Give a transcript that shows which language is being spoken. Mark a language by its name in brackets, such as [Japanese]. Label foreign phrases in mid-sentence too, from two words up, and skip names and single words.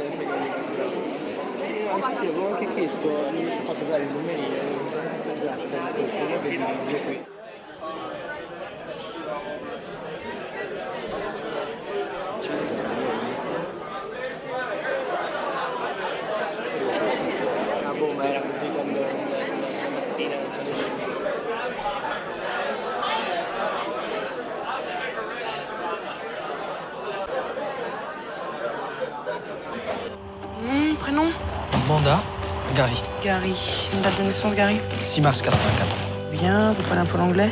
[Italian] Sì, infatti avevo anche chiesto, mi sono fatto dare il numeri qui. Ah boh, ma era così quando mattina non c'è nessuno. [French] Prénom? Manda, Gary. Gary. Une date de naissance, Gary? 6 mars 84. Bien, vous parlez un peu l'anglais?